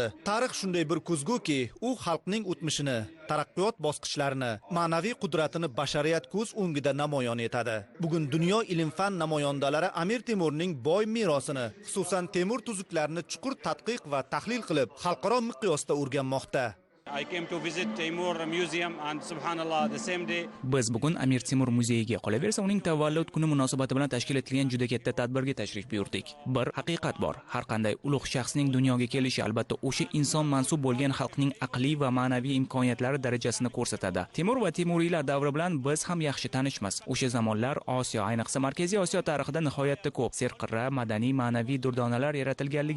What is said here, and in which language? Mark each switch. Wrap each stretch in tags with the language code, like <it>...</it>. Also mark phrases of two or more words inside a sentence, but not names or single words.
<uz>Tarix shunday bir ko'zguki, u xalqning o'tmishini, taraqqiyot bosqichlarini, ma'naviy qudratini bashariyat ko'z o'ngida namoyon etadi. Bugun dunyo ilm-fan namoyandalari Amir Temurning boy merosini, xususan Temur tuzuklarini chuqur tadqiq va tahlil qilib, xalqaro miqyosda o'rganmoqda.</uz> <en>I came to visit Temur museum and subhanallah the same day.</en> <uz>Biz bugun Amir Temur muzeyiga, qolaversa uning tavallud kuni munosabati bilan tashkil etilgan juda katta tadbirga tashrif buyurdik. Bir haqiqat bor. Har qanday ulug' shaxsning dunyoga kelishi albatta o'sha inson mansub bo'lgan xalqning aqliy va ma'naviy imkoniyatlari darajasini ko'rsatadi. Temur va Temuriylar davri bilan biz ham yaxshi tanishmiz. O'sha zamonlar Osiyo, ayniqsa Markaziy Osiyo tarixida nihoyatda ko'p serqirra madaniy ma'naviy durdonalar yaratilganligi.</uz>